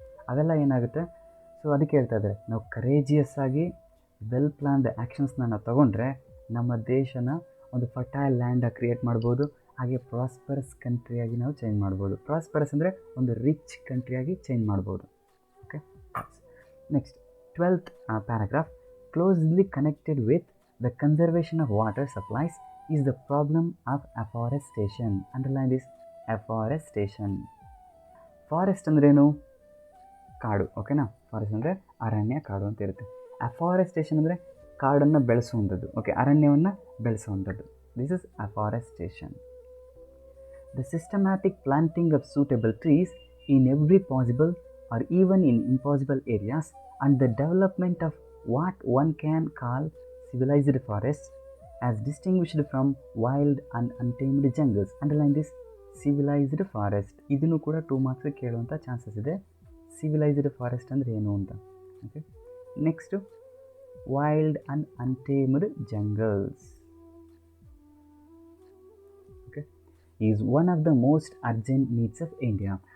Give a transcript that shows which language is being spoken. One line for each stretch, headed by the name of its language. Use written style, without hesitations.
Kannada: ಅವೆಲ್ಲ ಏನಾಗುತ್ತೆ, ಸೊ ಅದಕ್ಕೆ ಹೇಳ್ತಾ ಇದ್ದಾರೆ, ನಾವು ಕರೇಜಿಯಸ್ ಆಗಿ ವೆಲ್ ಪ್ಲ್ಯಾನ್ಡ್ ಆ್ಯಕ್ಷನ್ಸ್ನ ನಾವು ತೊಗೊಂಡ್ರೆ ನಮ್ಮ ದೇಶನ ಒಂದು ಫರ್ಟೈಲ್ ಲ್ಯಾಂಡಾಗಿ ಕ್ರಿಯೇಟ್ ಮಾಡ್ಬೋದು, ಹಾಗೆ ಪ್ರಾಸ್ಪರಸ್ ಕಂಟ್ರಿಯಾಗಿ ನಾವು ಚೇಂಜ್ ಮಾಡ್ಬೋದು. ಪ್ರಾಸ್ಪರಸ್ ಅಂದರೆ ಒಂದು ರಿಚ್ ಕಂಟ್ರಿಯಾಗಿ ಚೇಂಜ್ ಮಾಡ್ಬೋದು.
English: Okay, next 12th paragraph, closely connected with the conservation of water supplies is the problem of afforestation. Underline this, afforestation.
Kannada: Forest ಅಂದ್ರೇನು? ಕಾಡು. ಓಕೆನಾ? ಫಾರೆಸ್ಟ್ ಅಂದರೆ ಅರಣ್ಯ, ಕಾಡು ಅಂತ ಇರುತ್ತೆ. ಅಫಾರೆಸ್ಟೇಷನ್ ಅಂದರೆ ಕಾಡನ್ನು ಬೆಳೆಸುವಂಥದ್ದು. ಓಕೆ, ಅರಣ್ಯವನ್ನು ಬೆಳೆಸುವಂಥದ್ದು.
English: This is afforestation. The systematic planting of suitable trees in every possible or even in impossible areas and the development of what one can call civilized forests as distinguished from wild and untamed jungles. Underline this, civilized forest.
Kannada: ಇದನ್ನು ಕೂಡ 2 marks ಕೇಳುವಂಥ chances ಇದೆ. Civilised forest ಅಂದರೆ ಏನು ಅಂತ.
English: Okay, next wild and untamed jungles. Okay, is one of the most urgent needs of India.